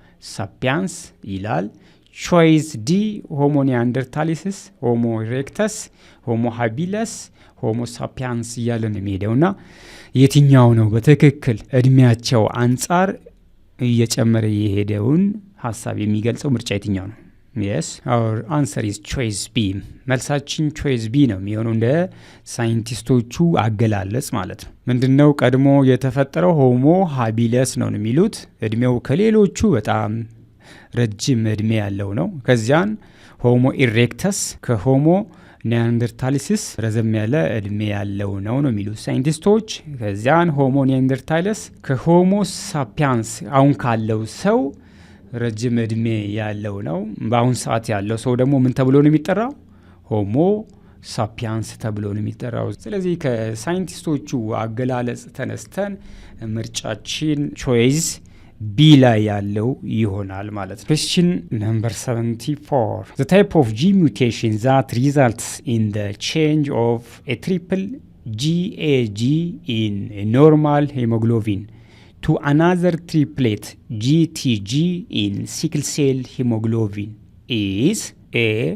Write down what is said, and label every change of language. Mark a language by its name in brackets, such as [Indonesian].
[Amharic] ሳፒያንስ ይላል። ቾይስ ዲ ሆሞ ኒያንደርታሊስ ሆሞ ኢሬክተስ ሆሞ ሃቢለስ ሆሞ ሳፒያንስ እያለ ነው የሚሄደውና የትኛው ነው በትክክል እድሜያቸው አንጻር እየጨመረ የሄደውን ሀሳብ የሚገልጸው ምርጫ የትኛው ነው? [English] yes our answer is choice B. [Amharic] መልሳችን choice B ነው የሚሆነው እንደ ሳይንቲስቶቹ አገላለጽ ማለት ነው። ምንድነው ቀድሞ የተፈጠረው ሆሞ ሃቢለስ ነው የሚሉት። እድሜው ከሌሎቹ በጣም ረጅም እድሜ ያለው ነው። ከዚያን ሆሞ ኢሬክተስ ከሆሞ ኒያንደርታሊስ ረዘም ያለ እድሜ ያለው ነው የሚሉት ሳይንቲስቶች። ከዚያን ሆሞ ኒያንደርታሊስ ከሆሞ ሳፒያንስ አሁን ካለው ሰው ረጅም እድሜ ያለው ነው። በአሁን ሰዓት ያለው ሰው ደግሞ ምን ተብሎ ነው የሚጠራው? ሆሞ ሳፒያንስ ተብሎ ነው የሚጠራው። ስለዚህ ከሳይንቲስቶቹ አገላለጽ ተነስተን ምርጫችን ቾይስ ቢ ላይ ያለው ይሆናል ማለት ነው። [English] Question number 74. The type of gene mutation that results in the change of a triple GAG in a normal hemoglobin to another triplet GTG in sickle cell hemoglobin is A.